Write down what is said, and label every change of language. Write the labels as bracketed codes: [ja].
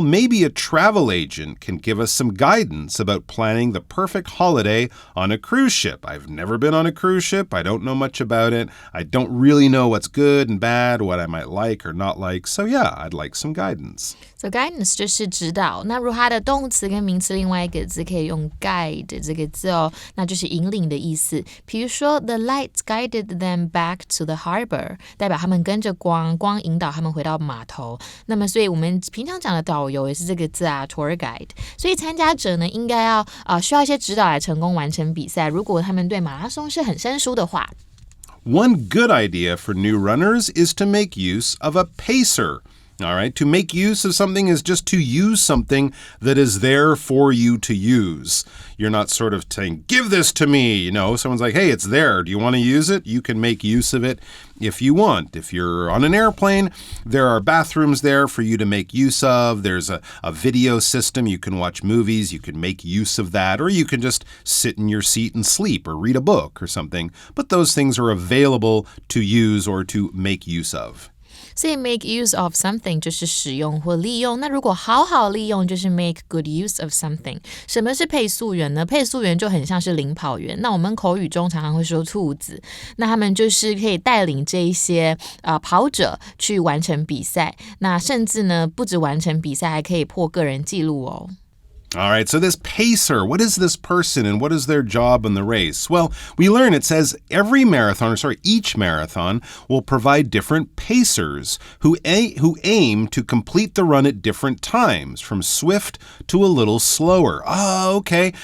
[en] Maybe a travel agent can give us some guidance about planning the perfect holiday on a cruise ship. I've never been on a cruise ship. I don't know much about it. I don't really know what's good and bad, what I might like or not like. So yeah, I'd like some guidance. [zh] So guidance 就是指导。那如果它的动词跟名词另外一个字可以用 guide 这个字哦，那就是引领的意思。比如说 The lights guided them back to the harbor，代表他们跟着光引导他们回到码头。那么所以我们平常讲的导游也是这个字啊 tour guide。所以参加者呢应该要需要一些指导来成功完成比赛。如果他们对马拉松是很生疏的话。 [en] One good idea for new runners is to make use of a pacer. All right, to make use of something is just to use something that is there for you to use. You're not sort of saying, give this to me. Someone's like, hey, it's there. Do you want to use it? You can make use of it if you want. If you're on an airplane, there are bathrooms there for you to make use of. There's a video system. You can watch movies. You can make use of that. Or you can just sit in your seat and sleep or read a book or something. But those things are available to use or to make use of. [zh] 所以 make use of something 就是使用或利用。那如果好好利用就是 make good use of something。什么是配速员呢？配速员就很像是领跑员。那我们口语中常常会说兔子，那他们就是可以带领这一些跑者去完成比赛。那甚至呢，不止完成比赛，还可以破个人纪录哦。 [en] All right, so this pacer, what is this person and what is their job in the race? Well, we learn it says each marathon will provide different pacers who aim to complete the run at different times, from swift to a little slower. Oh, okay.